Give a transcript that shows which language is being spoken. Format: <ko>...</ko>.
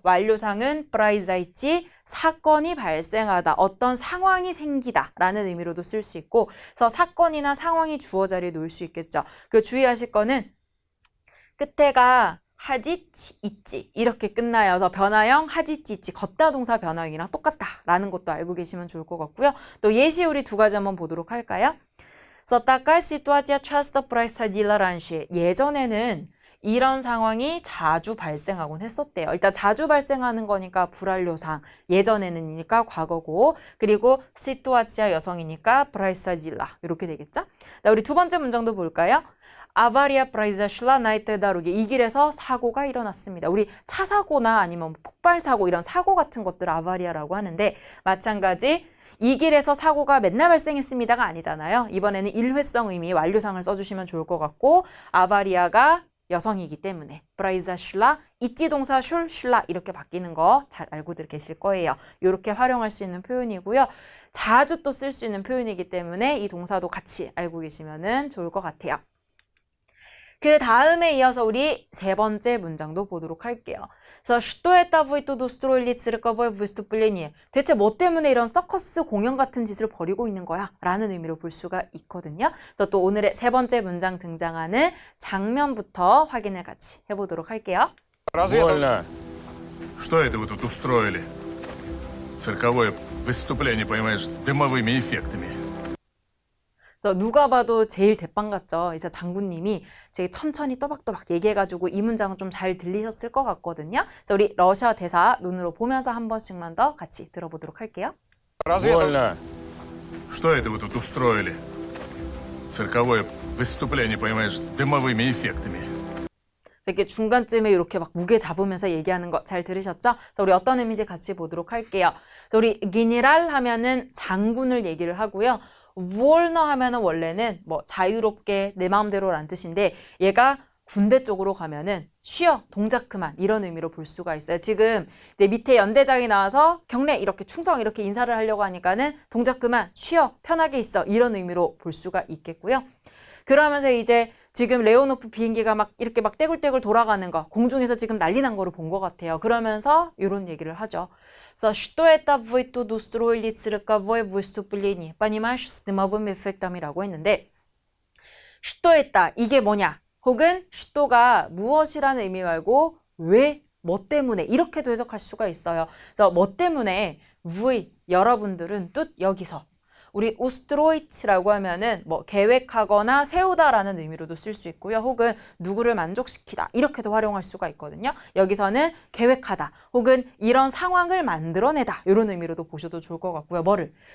<ko>완료상은 프라이자이찌 사건이 발생하다, 어떤 상황이 생기다 라는 의미로도 쓸 수 있고 그래서 사건이나 상황이 주어 자리에 놓일 수 있겠죠. 그 주의하실 거는 끝에가 하지치 있지 이렇게 끝나요. 그래서 변화형 하지치 있지 걷다 동사 변화형이랑 똑같다라는 것도 알고 계시면 좋을 것 같고요. 또 예시 우리 두 가지 한번 보도록 할까요? 그래서</ko> <ru>такая ситуация часто происходила раньше.</ru> <ko>예전에는 이런 상황이 자주 발생하곤 했었대요. 일단 자주 발생하는 거니까 불완료상, 예전에는이니까 과거고, 그리고 시투아치아 여성이니까 프라이사질라 이렇게 되겠죠? 자, 우리 두 번째 문장도 볼까요? 아바리아 프라이자슐라 나이테 다루기 이 길에서 사고가 일어났습니다. 우리 차 사고나 아니면 폭발 사고 이런 사고 같은 것들 아바리아라고 하는데 마찬가지 이 길에서 사고가 맨날 발생했습니다가 아니잖아요. 이번에는 일회성 의미 완료상을 써주시면 좋을 것 같고 아바리아가 여성이기 때문에 프라이자슐라 있지 동사 슐라 이렇게 바뀌는 거 잘 알고들 계실 거예요. 이렇게 활용할 수 있는 표현이고요. 자주 또 쓸 수 있는 표현이기 때문에 이 동사도 같이 알고 계시면 좋을 것 같아요. 그 다음에 이어서 우리 세 번째 문장도 보도록 할게요. 그래서</ko> <ru>что это вы тут устроили цирковое выступление?</ru> <ko>대체 뭐 때문에 이런 서커스 공연 같은 짓을 벌이고 있는 거야? 라는 의미로 볼 수가 있거든요. 그래서 또 오늘의 세 번째 문장 등장하는 장면부터 확인을 같이 해보도록 할게요.</ko> <ru>Больно. Что это вы тут устроили? Цирковое выступление, понимаешь, с дымовыми эффектами.</ru> <ko>그래서 누가 봐도 제일 대빵 같죠. 그래서 장군님이 되게 천천히 또박또박 얘기해가지고 이 문장은 좀 잘 들리셨을 것 같거든요. 그래서 우리 러시아 대사 눈으로 보면서 한 번씩만 더 같이 들어보도록 할게요. Больно. Что это вы тут устроили? Цирковое выступление, понимаешь, с дымовыми эффектами. 이렇게 중간쯤에 이렇게 막 무게 잡으면서 얘기하는 거 잘 들으셨죠? 그래서 우리 어떤 의미인지 같이 보도록 할게요. 그래서 우리 기니랄 하면은 장군을 얘기를 하고요. 월너 하면은 원래는 뭐 자유롭게 내 마음대로라는 뜻인데 얘가 군대 쪽으로 가면은 쉬어, 동작 그만 이런 의미로 볼 수가 있어요. 지금 이제 밑에 연대장이 나와서 경례 이렇게 충성 이렇게 인사를 하려고 하니까는 동작 그만, 쉬어, 편하게 있어 이런 의미로 볼 수가 있겠고요. 그러면서 이제 지금 레오노프 비행기가 막 이렇게 막 떼굴떼굴 돌아가는 거 공중에서 지금 난리 난 거를 본 것 같아요. 그러면서 이런 얘기를 하죠. 그래서</ko> <ru>что это вы тут устроили цирковое выступление? Понимаешь, с дымовыми эффектами?</ru> <ko>라고 했는데</ko> <ru>что это</ru> <ko>이게 뭐냐? 혹은 что 가 무엇이라는 의미 말고 왜, 뭐 때문에 이렇게도 해석할 수가 있어요. 그래서 뭐 때문에 вы 여러분들은 뜻 여기서 우리 устроит라고 하면은 뭐 계획하거나 세우다라는 의미로도 쓸 수 있고요. 혹은 누구를 만족시키다 이렇게도 활용할 수가 있거든요. 여기서는 계획하다 혹은 이런 상황을 만들어내다 이런 의미로도 보셔도 좋을 것 같고요. 뭐를?</ko>